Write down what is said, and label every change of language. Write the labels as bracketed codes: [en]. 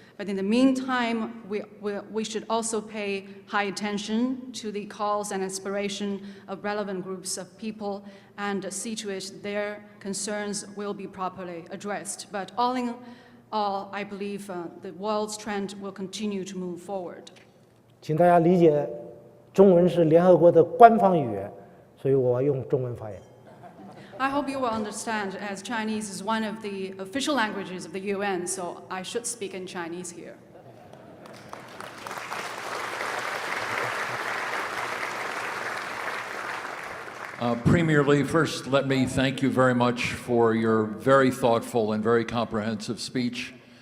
[en] But in the meantime, we should also pay high attention to the calls and aspirations of relevant groups of people and see to it their concerns will be properly addressed. But all in all, I believe the world's trend will continue to move forward. [zh] 请大家理解，中文是联合国的官方语言，所以我用中文发言。 [en] I hope you will understand, as Chinese is one of the official languages of the UN, so I should speak in Chinese here. Premier Lee, first let me thank you very much for your very thoughtful and very comprehensive speech.